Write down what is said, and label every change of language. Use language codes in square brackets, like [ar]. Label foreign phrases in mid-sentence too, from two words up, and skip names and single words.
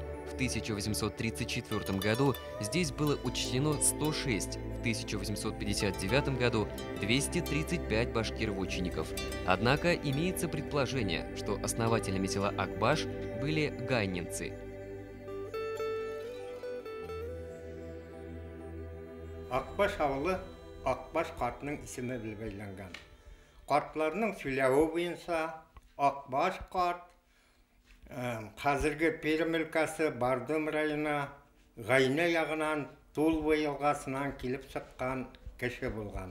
[ru] В 1834 году здесь было учтено 106, в 1859 году 235 башкир-вотчинников. Однако имеется предположение, что основателями села Акбаш были гайнинцы. [tt] Акбаш авылы Акбаш картының исеме белгеләнгән. Картларның сөйләве буенча Акбаш карт хәзерге Пермь өлкәсе Бардым районы Гайна ягыннан Тулва елгасыннан килеп чыккан кеше булган.